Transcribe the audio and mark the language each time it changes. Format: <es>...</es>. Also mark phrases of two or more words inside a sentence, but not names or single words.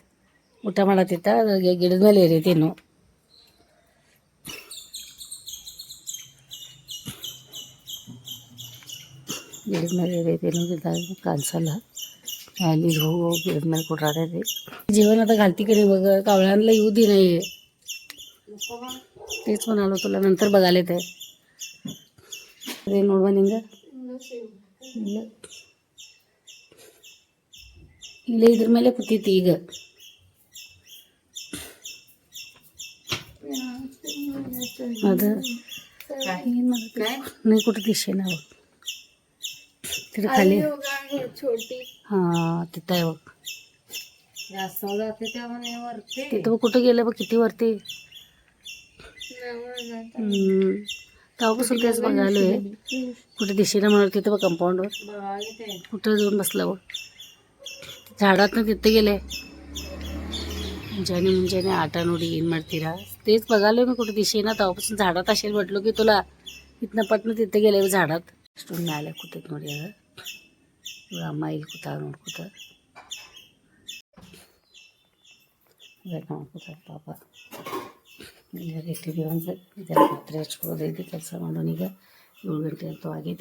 <kn>ಊಟ ಮಾಡತ್ತಿತ್ತ, ಅದ್ರಾಗೆ ಗಿಡದ ಮೇಲೆ ಏರೈತಿ. ಇನ್ನು ಗಿಡದ ಮೇಲೆ ಏರೈತಿ, ಏನೋ ಗಿಡದಾಗ ಕಾಣಿಸಲ್ಲ. ಅಲ್ಲಿ ಹೋಗಿ ಗಿಡದ ಮೇಲೆ ಕೊಡ್ರಾಡೈತಿ. ಜೀವನದಾಗ</kn> <mr>घालती की नाही बघ. कावळ्यांना येऊ दे नाही. तेच म्हणालो तुला, नंतर बघायला येते.</mr> <kn>अरे ನೋಡುವ ನಿಂಗೆ ಇಲ್ಲೇ ಇದ್ರ ಮೇಲೆ ಕೂತೈತಿ ಈಗ. ಅದು ಏನು ಮಾಡ್ತೀವಿ</kn> <mr>नाही कुठं दिशे ना बघ. तिथं खाली हां, तिथं आहे बघ. तिथं कुठं गेलं बघ, किती वरती. तेव्हापासून तेच बघायलो आहे. कुठे दिशेला म्हणत तिथं बघ, कंपाऊंडवर कुठं जाऊन बसला बघ. झाडातनं तिथं गेले.</mr> <kn>ಮುಂಜಾನೆ ಆಟ ನೋಡಿ ಏನು ಮಾಡ್ತೀರಾ?</kn> <mr>तेच बघालो मी कुठे दिशेना. तेव्हापासून झाडात असेल म्हटलो की तुला. इथनं पटनं तिथं गेले झाडात.</mr> <kn>ಅಷ್ಟೊಂದು ಮ್ಯಾಲೆ ಕೂತೈತೆ ನೋಡಿ. ಅದು ಇವಾಗ ಅಮ್ಮ ಇಲ್ಲಿ ಕೂತಾಗ ನೋಡ್ಕೂತ ನೋಡ್ಕೂತ ಪಾಪ. ಈಗ ಇಟ್ಟಿದ್ದೀವಿ ಒಂದು ಇದೆಲ್ಲ ಪಾತ್ರೆ ಹಚ್ಕೊಳ್ಳೋದೈತಿ. ಕೆಲಸ ಮಾಡೋಣ ಈಗ. 7 ಗಂಟೆ ಅಂತೂ ಆಗೈತಿ.</kn>